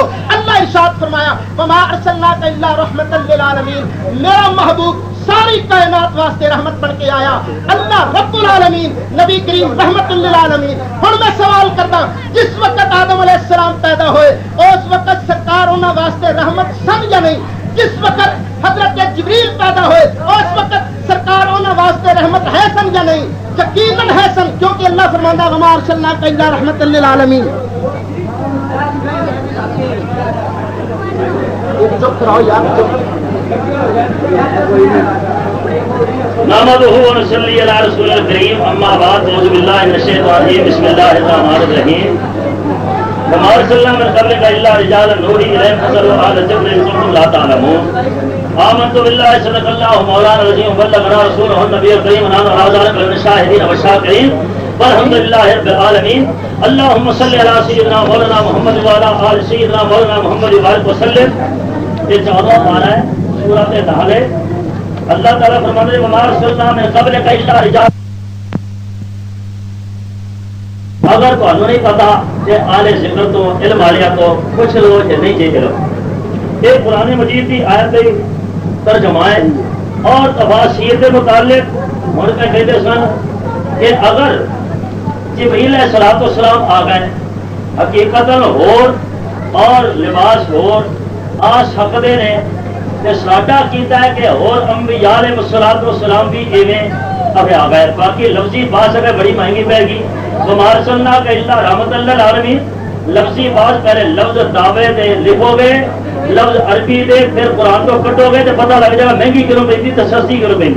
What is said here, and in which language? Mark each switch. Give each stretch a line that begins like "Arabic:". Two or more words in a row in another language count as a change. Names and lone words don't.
Punjabi: اللہ ارشاد فرمایا
Arabic: وما ارسلناک الا رحمت للعالمین،
Punjabi: میرا محبوب ساری کائنات واسطے رحمت بن کے آیا، اللہ رب العالمین، نبی کریم رحمت للعالمین۔ ہن میں سوال کرتا، جس وقت آدم علیہ السلام پیدا ہوئے اس وقت سرکار انہاں واسطے رحمت سن یا نہیں؟ جس وقت حضرت جبریل پیدا ہوئے اس وقت سرکار انہاں واسطے رحمت ہے سن یا نہیں؟ یقیناً ہے سن، کیونکہ اللہ فرماندا
Arabic: وما ارسلناک الا رحمت للعالمین۔
Punjabi: چپ رہو یار،
Arabic: نحمدہ و نصلی علی رسول الکریم، اما بعد، اعوذ باللہ من الشیطان الرجیم، بسم اللہ الرحمن الرحیم۔ وما ارسلنا من قبلک الا رجالا نوحی الیہم فاسألوا اہل الذکر ان کنتم لا تعلمون۔ آمنت باللہ صدق اللہ مولانا العظیم وبلغنا رسولہ النبی الکریم ونحن علی ذلک من الشاہدین والشاکرین والحمد للہ رب العالمین۔ اللہم صلی علی سیدنا مولانا محمد وعلی آل سیدنا مولانا محمد وبارک وسلم۔
Urdu: یہ 14واں پارہ ہے سورۃ نحل ہے۔ اللہ تعالیٰ فرماتے ہیں
Arabic: وما ارسلنا من قبلک الا رجالا،
Urdu: اگر تمہیں نہیں پتا کہ آل ذکر تو علم والیا تو پوچھ لو یا نہیں جی چلو۔ یہ قرآن مجید کی آیت ترجمہ ہے اور تفاسیر کے متعلق ہن میں کہتے سن کہ اگر جبریل علیہ الصلوۃ والسلام آ گئے حقیقت اور لباس آ سکتے ہیں،
Punjabi: تے ساڈا کیتا ہے کہ اور انبیاء علیہ الصلوۃ والسلام بھی ایویں اب آ گئے۔ باقی لفظی بات اگر بڑی مہنگی پے گی،
Arabic: وما ارسلناک الا رحمت للعالمین،
Punjabi: لفظی بات پہلے لفظ دعوے دے لکھو گے، لفظ عربی دے پھر قرآن تو کٹو گے تو پتہ لگ جائے مہنگی کیوں پہ تو سستی کیوں پہ۔